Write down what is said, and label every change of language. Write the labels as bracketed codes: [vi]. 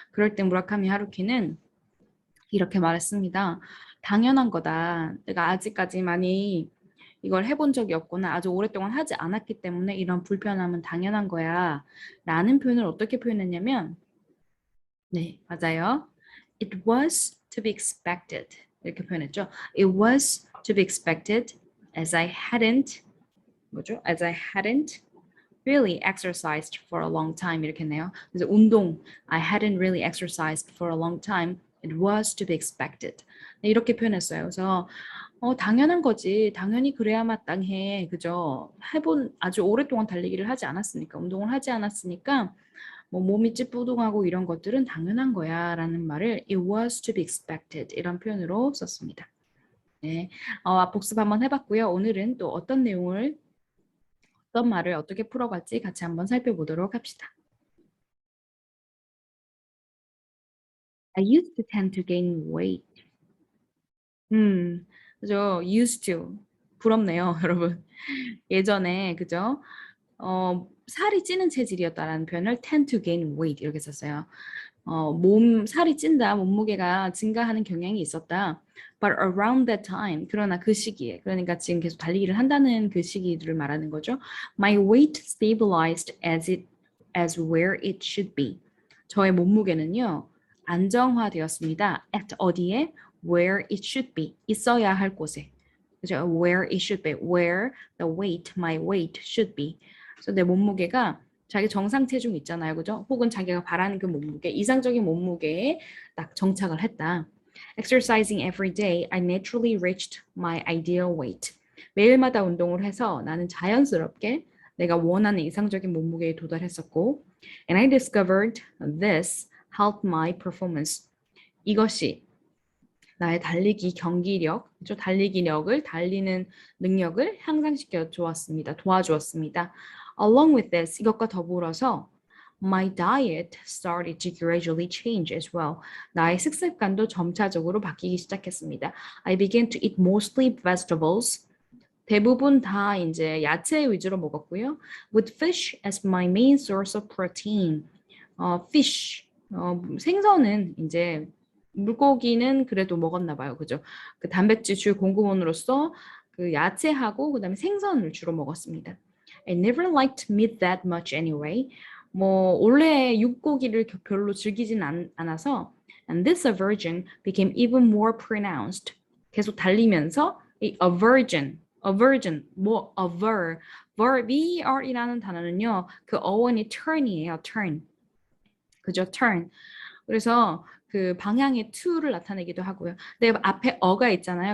[ko] 그럴 때 무라카미 하루키는 이렇게 말했습니다. 당연한 거다. 내가 아직까지 많이 이걸 해본 적이 없거나 아주 오랫동안 하지 않았기 때문에 이런 불편함은 당연한 거야. 라는 표현을 어떻게 표현했냐면, 네, 맞아요. [en] It was to be expected. [ko] 이렇게 표현했죠. [en] It was to be expected as I hadn't, [ko] 뭐죠? [en] As I hadn't really exercised for a long time. [ko] 이렇게 했네요. 그래서 운동, [en] I hadn't really exercised for a long time. It was to be expected. [ko] 네, 이렇게 표현했어요. 그래서 당연한 거지. 당연히 그래야 마땅해. 그죠? 아주 오랫동안 달리기를 하지 않았으니까, 운동을 하지 않았으니까, 뭐 몸이 찌뿌둥하고 이런 것들은 당연한 거야. 라는 말을 [en] it was to be expected. [ko] 이런 표현으로 썼습니다. 네. 복습 한번 해봤고요. 오늘은 또 어떤 말을 어떻게 풀어갈지 같이 한번 살펴보도록 합시다. [en] I used to tend to gain weight. [ko] 그죠? used to. 부럽네요, 여러분. 예전에, 그죠? 살이 찌는 체질이었다라는 표현을 [en] tend to gain weight [ko] 이렇게 썼어요. 살이 찐다, 몸무게가 증가하는 경향이 있었다. [en] But around that time, [ko] 그러나 그 시기에, 그러니까 지금 계속 달리기를 한다는 그 시기를 말하는 거죠. [en] My weight stabilized as where it should be. [ko] 저의 몸무게는요, 안정화되었습니다. [en] At [ko] 어디에? [en] Where it should be. [ko] 있어야 할 곳에. 그죠? [en] Where it should be. Where my weight should be. [ko] 그래서 내 몸무게가 자기 정상 체중 있잖아요. 그죠? 혹은 자기가 바라는 그 몸무게, 이상적인 몸무게에 딱 정착을 했다. [en] Exercising every day, I naturally reached my ideal weight. [ko] 매일마다 운동을 해서 나는 자연스럽게 내가 원하는 이상적인 몸무게에 도달했었고, [en] and I discovered this helped my performance. [ko] 이것이 나의 달리기 경기력, 달리는 능력을 향상시켜 주었습니다. 도와주었습니다. [en] Along with this, [ko] 이것과 더불어서 [en] my diet started to gradually change as well. [ko] 나의 식습관도 점차적으로 바뀌기 시작했습니다. [en] I began to eat mostly vegetables. [ko] 대부분 다 이제 야채 위주로 먹었고요. [en] With fish as my main source of protein. [ko] fish, 생선은 이제 물고기는 그래도 먹었나 봐요. 그죠? 그 단백질 주 공급원으로서 그 야채하고 그다음에 생선을 주로 먹었습니다. [en] I never liked meat that much anyway. [ko] 뭐 원래 육고기를 별로 즐기진 않아서 [en] and this aversion became even more pronounced. [ko] 계속 달리면서 이 ver이라는 단어는요. 그 어원이 turn이에요. turn. 그죠? turn. 그래서 그 방향의 to를 나타내기도 하고요. 근데 앞에 어가 있잖아요.